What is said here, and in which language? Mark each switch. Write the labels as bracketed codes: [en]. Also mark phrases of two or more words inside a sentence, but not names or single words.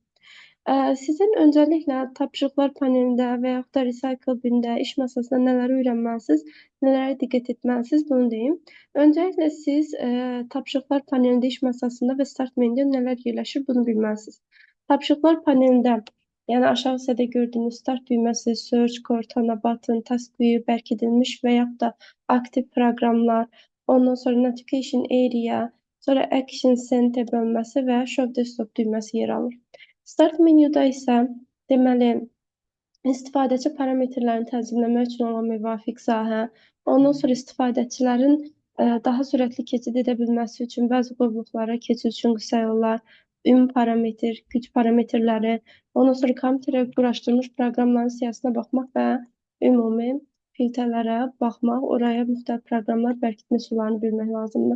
[az] Sizin öncəliklə tapşırıqlar panelində və yaxud da [en] recycle bində, [az] iş masasında nələri öyrənməlisiniz, nələrə diqqət etməlisiniz, bunu deyim. Öncəliklə siz tapşırıqlar panelində, iş masasında və start menyuda nələr yerləşir, bunu bilməlisiniz. Tapşırıqlar panelində, yəni aşağı hissədə gördüyünüz start düyməsi, [en] search, Cortana, button, task view, [az] bərkidilmiş və yaxud da aktiv proqramlar, ondan sonra [en] notification area, [az] sonra [en] action center [az] bölməsi və [en] show desktop [az] düyməsi yer alır. Start menyuda isə deməli istifadəçi parametrlərini tənzimləmək üçün olan müvafiq sahə, ondan sonra istifadəçilərin daha sürətli keçid edə bilməsi üçün bəzi qovluqlara keçid üçün qısa yollar, ümumi parametr, güc parametrləri, ondan sonra kompüterə quraşdırılmış proqramların siyahısına baxmaq və ümumi filtrlərə baxmaq, oraya müxtəlif proqramlar bərkitmə üsullarını bilmək lazımdır.